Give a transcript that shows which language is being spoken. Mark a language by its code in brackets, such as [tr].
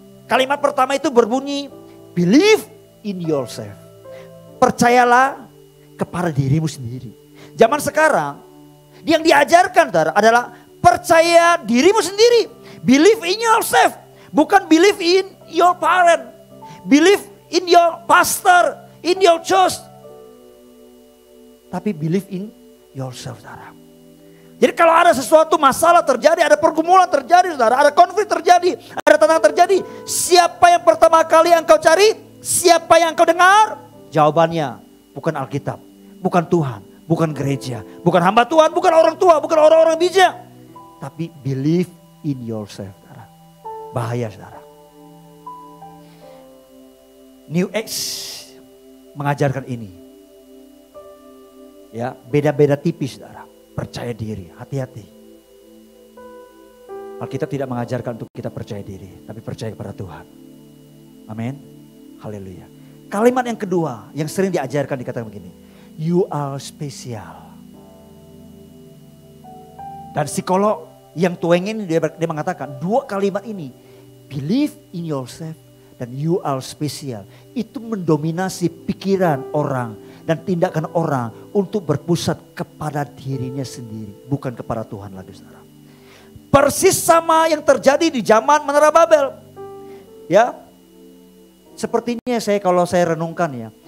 [id] Kalimat pertama itu berbunyi, [en] believe in yourself. [id] Percayalah kepada dirimu sendiri. Zaman sekarang yang diajarkan, saudara, adalah percaya dirimu sendiri. [en] Believe in yourself. [id] Bukan [en] believe in your parent. Believe in your pastor, in your church. Tapi believe in yourself, saudara. [id] Jadi kalau ada sesuatu masalah terjadi, ada pergumulan terjadi, saudara, ada konflik terjadi, ada tantangan terjadi, siapa yang pertama kali engkau cari? Siapa yang engkau dengar? Jawabannya bukan Alkitab, bukan Tuhan, bukan gereja, bukan hamba Tuhan, bukan orang tua, bukan orang-orang bijak. Tapi [en] believe in yourself, [id] saudara. Bahaya, saudara. New Age mengajarkan ini. Ya, beda-beda tipis, saudara. Percaya diri, hati-hati. Alkitab tidak mengajarkan untuk kita percaya diri, tapi percaya kepada Tuhan. Amin. Haleluya. Kalimat yang kedua yang sering diajarkan dikatakan begini. [en] You are special. [id] Dan psikolog Yang Twoenge ini dia mengatakan 2 kalimat ini. [en] Believe in yourself [id] dan [en] you are special. [id] Itu mendominasi pikiran orang dan tindakan orang untuk berpusat kepada dirinya sendiri. Bukan kepada Tuhan lagi, saudara. Persis sama yang terjadi di zaman Menara Babel. Ya, sepertinya kalau saya renungkan ya.